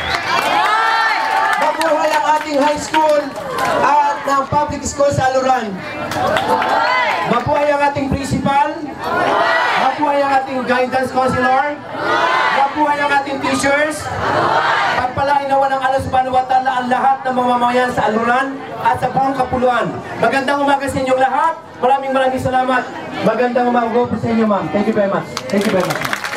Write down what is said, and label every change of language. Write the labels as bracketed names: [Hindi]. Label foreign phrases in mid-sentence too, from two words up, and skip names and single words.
[Filipino] Mabuhay ang ating high school at ng public school sa Aluran. Mabuhay ang ating principal. Mabuhay ang ating guidance counselor. Mabuhay ang ating teachers. Pagpalain nawa ng Allah [Arabic] سبحانه وتعالى [Filipino] ang lahat ng mamamayan sa Aluran at sa buong Kapuluan. Magandang umaga sa inyong lahat. Maraming salamat. Magandang umaga po sa inyo, ma'am. [English] Thank you very much. Thank you very much.